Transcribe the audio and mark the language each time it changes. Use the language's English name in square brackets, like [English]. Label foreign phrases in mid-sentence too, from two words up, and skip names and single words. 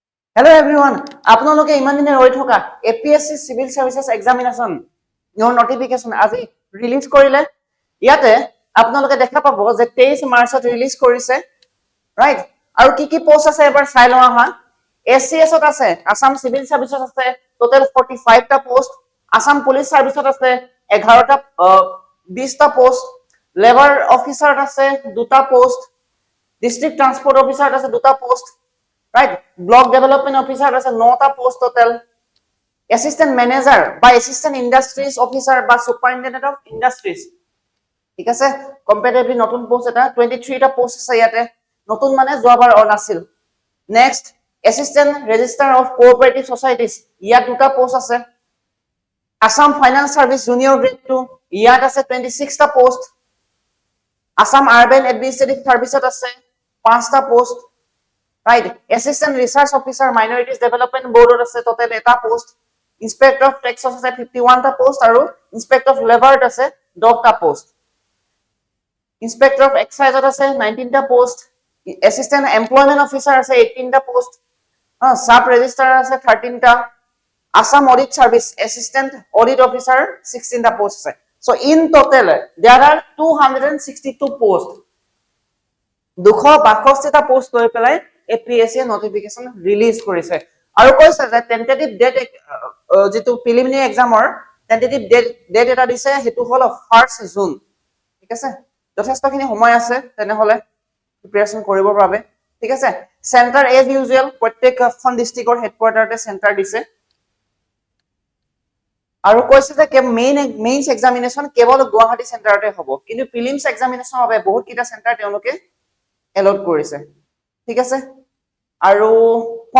[English] Hello everyone. [Assamese] আপোনালোকে ইমান দিনে ৰৈ থকা [English] APSC Civil Services Examination your notification [Assamese] আজি ৰিলিজ কৰিলে ইয়াতে আপোনালোকে দেখা পাব যে 23 মাৰ্চত ৰিলিজ কৰিছে ৰাইট আৰু কি পোষ্ট আছে এবাৰ চাই লওঁ আহা SCS ত আছে আসাম সিভিল সাৰ্ভিসত আছে টোটাল 45 টা পোষ্ট আসাম পুলিশ সাৰ্ভিসত আছে 11 টা 20 টা পোষ্ট [English] labour officer [Assamese] আছে দুটা পোষ্ট [English] district transport officer [Assamese] আছে দুটা পোষ্ট [English] right block development officer [Assamese] আছে 9টা পোস্ট টোটাল [English] assistant manager [Assamese] বা [English] assistant industries officer [Assamese] বা [English] superintendent of industries [Assamese] ঠিক আছে কম্পারেটিভলি নতুন পোস্ট এটা 23 টা পোস্ট আছে ইয়াতে নতুন মানে যোৱাবাৰ অন আছিল নেক্সট [English] assistant registrar of cooperative societies [Assamese] ইয়াত দুটা পোস্ট আছে assam [English] finance service junior grade 2 [Assamese] ইয়াত আছে 26 টা পোস্ট [English] assam urban administrative service [Assamese] আছে 5 টা পোস্ট [English] right assistant research officer minorities development board [Assamese] আছে total এটা [English] post inspector of tax [Assamese] আছে 51 টা post আৰু [English] inspector of labor [Assamese] আছে 10 টা [English] post inspector of excise [Assamese] আছে 19 টা [English] post assistant employment officer [Assamese] আছে 18 টা [English] post sub registrar [Assamese] আছে 13 টা [English] assam audit service assistant audit officer [Assamese] 16 টা post আছে [English] so in total there are 262 posts [Assamese] 262 টা post লৈ পেলাই [English] APSC notification release [Assamese] কৰিছে আৰু কৈছে যে [English] tentative date [Assamese] যেটো [English] preliminary examৰ tentative date [Assamese] এটা দিছে হেতু হল 1st June ঠিক আছে যথেষ্টখিনি সময় আছে তেনে হলে প্ৰিপাৰেচন কৰিব বাবে ঠিক আছে [English] center as usual [Assamese] প্ৰত্যেকখন ডিস্ট্ৰিক্টৰ হেডকোৱাৰ্টাৰতে সেন্টাৰ দিছে আৰু কৈছে যে [English] mains examination [Assamese] কেৱল গুৱাহাটী সেন্টাৰতে হ'ব কিন্তু [English] prelims examination [Assamese] বাবে বহুত কিটা সেন্টাৰ তেওঁলোকে এলট কৰিছে ঠিক আছে আৰু ফৰ্ম